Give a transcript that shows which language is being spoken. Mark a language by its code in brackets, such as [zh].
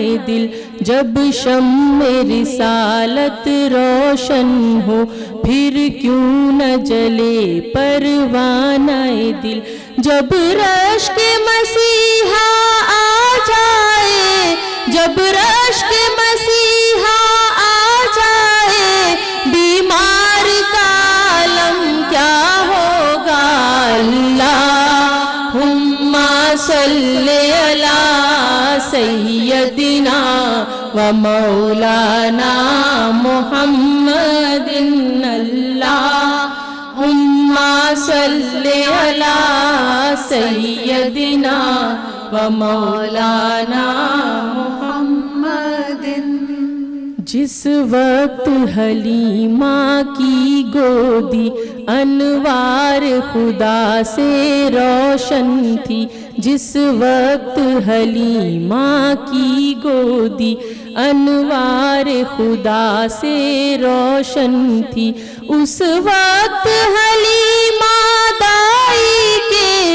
[ur] دل جب شمع رسالت روشن ہو پھر کیوں نہ جلے پروانہ دل جب رشک مسیحا آ جائے جب رشک مسیحا آ جائے بیمار کا عالم کیا ہوگا [ar] اللہم صلی علی سیدنا و ومولانا محمد اللهم صل على سيدنا ومولانا محمد. [ur] جس وقت حلیمہ کی گودی انوار خدا سے روشن تھی، جس وقت حلیمہ کی گودی انوار خدا سے روشن تھی، اس وقت حلیمہ دائی کے،